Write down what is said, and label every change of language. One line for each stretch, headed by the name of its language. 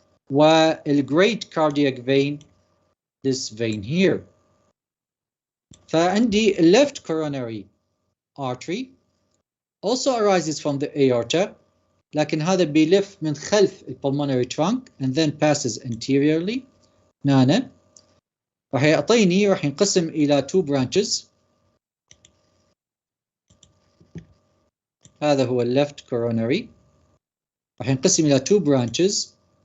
English: والgreat cardiac vein this vein here. فعندي left coronary artery also arises from the aorta,
Arabic: لكن هذا بيلف من خلف
English: pulmonary trunk and then passes anteriorly.
Arabic: هنا راح يعطيني راح ينقسم إلى 2 branches. هذا هو left coronary. راح ينقسم إلى 2 branches.